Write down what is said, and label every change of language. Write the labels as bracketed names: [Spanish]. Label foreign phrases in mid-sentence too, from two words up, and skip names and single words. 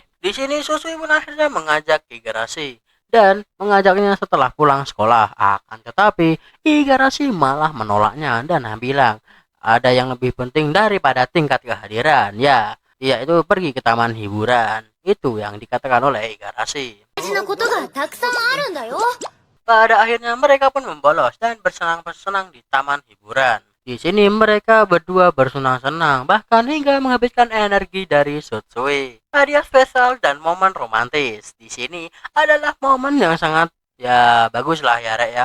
[Indonesian] Di sini Susui pun akhirnya mengajak Igarashi dan mengajaknya setelah pulang sekolah. Akan tetapi Igarashi malah menolaknya dan bilang ada yang lebih penting daripada tingkat kehadiran. Ya, yaitu pergi ke taman hiburan. Itu yang dikatakan oleh Igarashi. [Japanese] 大事なことがたくさんあるんだよ。 [Indonesian] Pada akhirnya mereka pun membolos dan bersenang-senang di taman hiburan. Di sini mereka berdua bersenang-senang bahkan hingga menghabiskan energi dari Susui. Hadiah spesial dan momen romantis di sini adalah momen yang sangat ya bagus lah ya Rek ya.